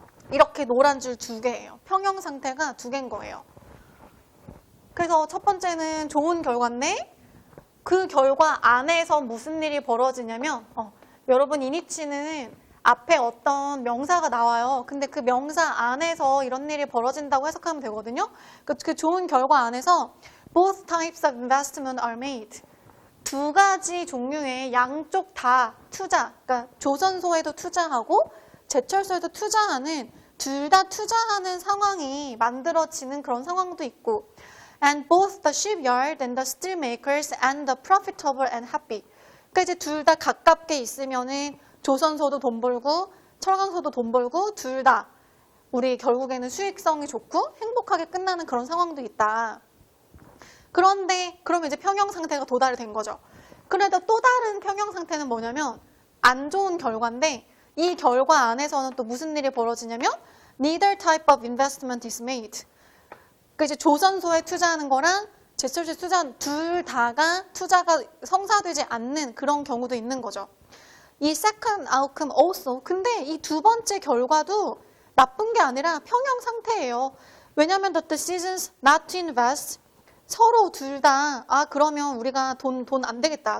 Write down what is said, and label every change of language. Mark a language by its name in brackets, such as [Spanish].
[Korean] 이렇게 노란 줄 2개예요. 평형 상태가 2개인 거예요. 그래서 첫 번째는 좋은 결과인데 그 결과 안에서 무슨 일이 벌어지냐면 여러분 이니치는 앞에 어떤 명사가 나와요. 근데 그 명사 안에서 이런 일이 벌어진다고 해석하면 되거든요. 그 좋은 결과 안에서 [English] both types of investment are made. [Korean] 두 가지 종류의 양쪽 다 투자, 그러니까 조선소에도 투자하고 제철소에도 투자하는 둘 다 투자하는 상황이 만들어지는 그런 상황도 있고 [English] and both the shipyard and the steel makers and the profitable and happy. [Korean] 그러니까 이제 둘 다 가깝게 있으면은 조선소도 돈 벌고 철강소도 돈 벌고 둘 다 우리 결국에는 수익성이 좋고 행복하게 끝나는 그런 상황도 있다. 그런데 그러면 이제 평형 상태가 도달이 된 거죠. 그래도 또 다른 평형 상태는 뭐냐면 안 좋은 결과인데 이 결과 안에서는 또 무슨 일이 벌어지냐면 [English] neither type of investment is made. [Korean] 그 이제 조선소에 투자하는 거랑 제철소에 투자하는 둘 다가 투자가 성사되지 않는 그런 경우도 있는 거죠. [English] 이 second outcome also. [Korean] 근데 이 두 번째 결과도 나쁜 게 아니라 평형 상태예요. 왜냐하면 [English] the decisions not to invest. [Korean] 서로 둘 다 그러면 우리가 돈 안 되겠다.